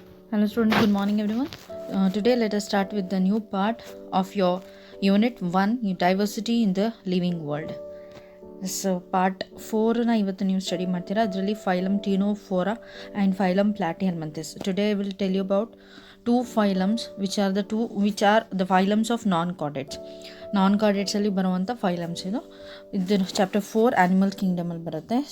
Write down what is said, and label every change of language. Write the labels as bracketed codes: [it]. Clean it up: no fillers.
[en] Hello students, good morning everyone. Today let us start with the new part of your unit 1, diversity in the living world. [kn] So part 4 na ivattu ನೀವು study ಮಾಡ್ತೀರಾ. ಅದರಲ್ಲಿ phylum Ctenophora and phylum Platyhelminthes. [en] Today I will tell you about two phylums which are the phylums of non-chordates. [kn] Non-chordates ಅಲ್ಲಿ ಬರುವಂಥ phylums ಇದು chapter 4 animal Kingdom ಅಲ್ಲಿ ಬರುತ್ತೆ.